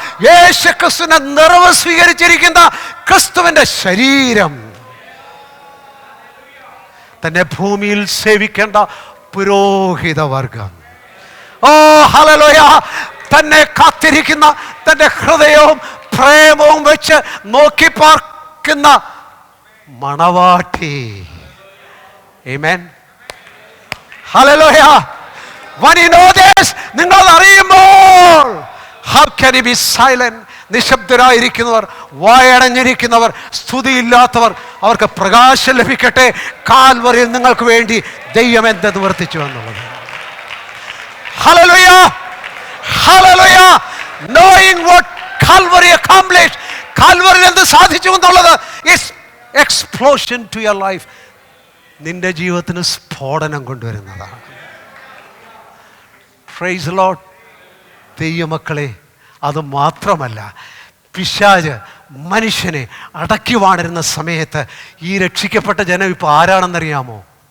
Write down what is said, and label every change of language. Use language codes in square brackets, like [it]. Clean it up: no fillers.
[ml] യേശുക്രിസ്തുവിന്റെ നിറവ് സ്വീകരിച്ചിരിക്കുന്ന ക്രിസ്തുവിന്റെ ശരീരം, തന്നെ ഭൂമിയിൽ സേവിക്കേണ്ട പുരോഹിതവർഗം. ഓ ഹല്ലേലൂയ! തന്നെ കാത്തിരിക്കുന്ന, തന്റെ ഹൃദയവും പ്രേമവും വെച്ച് നോക്കി പാർക്കുന്ന മണവാട്ടി. ആമേൻ. Hallelujah! [en] When you know this, [ml] നിങ്ങൾ അറിയുമ്പോൾ [en] how can you be silent? [ml] നിശബ്ദരായിരിക്കുന്നവർ, വായടഞ്ഞിരിക്കുന്നവർ, സ്തുതിയില്ലാത്തവർ, അവർക്ക് പ്രകാശം ലഭിക്കട്ടെ. കാൽവറിയിൽ നിങ്ങൾക്ക് വേണ്ടി ദൈവം എന്ത് നിവർത്തിച്ചു എന്നുള്ളത്. Hallelujah! Hallelujah! [en] Knowing what Calvary accomplished, [ml] കാൽവറിയിൽ എന്ത് സാധിച്ചു എന്നുള്ളത് [en] is explosion to your life. [ml] നിന്റെ ജീവിതത്തിന് സ്ഫോടനം കൊണ്ടുവരുന്നതാണ്. [en] Praise the Lord. [ml] ദൈവമക്കളെ, അത് മാത്രമല്ല, പിശാച് മനുഷ്യനെ അടക്കി വാണിരുന്ന സമയത്ത് ഈ രക്ഷിക്കപ്പെട്ട ജനം ഇപ്പോൾ ആരാണെന്നറിയാമോ?